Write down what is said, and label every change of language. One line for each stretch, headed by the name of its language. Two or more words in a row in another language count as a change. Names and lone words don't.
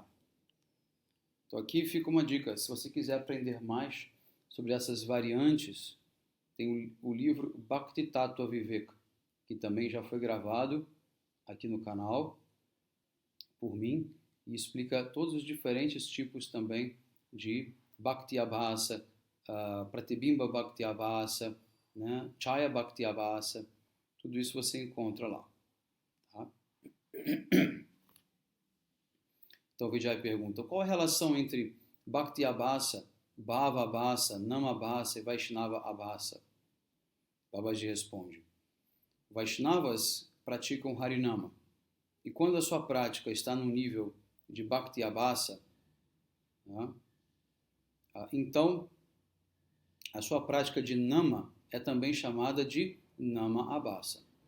Portuguese: Então aqui fica uma dica: se você quiser aprender mais sobre essas variantes, tem o livro Bhakti Tattva Viveka, que também já foi gravado aqui no canal por mim, e explica todos os diferentes tipos também de
Sanskrit: भक्ति आभास, प्रतिबिम्ब भक्ति आभास,
Portuguese: né?
Sanskrit: छाया भक्ति आभास,
Portuguese: tudo isso você encontra lá. Tá? Então o Vijay pergunta, qual a relação entre
Sanskrit: भक्ति आभास, भाव आभास, नाम आभास
Portuguese: e
Sanskrit: वैष्णव आभास?
Portuguese: Babaji responde, Vaishnavas praticam Harinama, e quando a sua prática está no nível de
Sanskrit: भक्ति आभास,
Portuguese: né, então a sua prática de Nama é também chamada de
Sanskrit: नाम आभास.